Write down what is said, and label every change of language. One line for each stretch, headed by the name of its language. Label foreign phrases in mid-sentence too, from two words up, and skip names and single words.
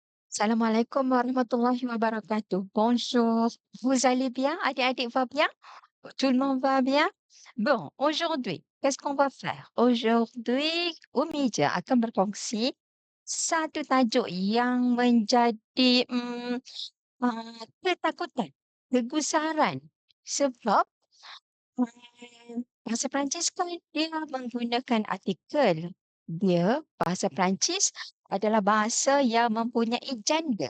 Arabic: السلام عليكم ورحمة الله وبركاته.
French: Bonjour. Vous allez bien? Adik-adik va bien? Tout le monde va bien? Bon, aujourd'hui, qu'est-ce qu'on va faire? Aujourd'hui,
Malay: Umija akan berkongsi satu tajuk yang menjadi ketakutan, kegusaran. Sebab bahasa Perancis kan dia menggunakan artikel. Bahasa Perancis adalah bahasa yang mempunyai gender.